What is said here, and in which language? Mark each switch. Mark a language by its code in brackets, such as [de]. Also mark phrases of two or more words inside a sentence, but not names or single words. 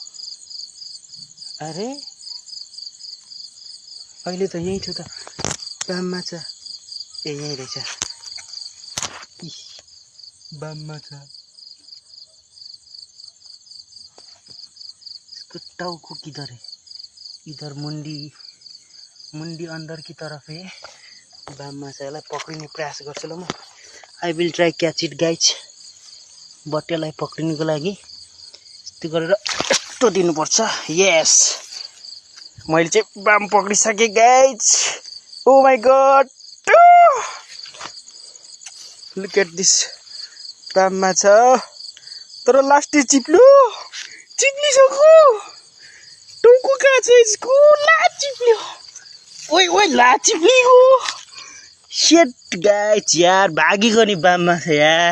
[ne] अरे अहिले त यहीँ छु त, बाम माछा। ए यहीँ रहेछ, बाम माछा। [hi] इसको टाउको किधर है? इधर मुंडी अंदर की तरफ है। [ne] बाम माछालाई पक्रिने प्रयास गर्छु ल म। [en] I will try catch it guys. [ne] बट्टेलाई पक्रिनुको लागि यस्तो गरेर यस्तो दिनुपर्छ। यस, मैले चाहिँ बाम पक्रिसकेँ गाइज। [en] oh my god, look at this [ne] बाम माछा। तर लास्टै चिप्लिसक्यो। टाउको कहाँ छ यसको? ला चिप्ल्यो। ओइ ओइ ला चिप्लियो। [en] shit guys, [ne] यार भागेको नि बाम माछा यार।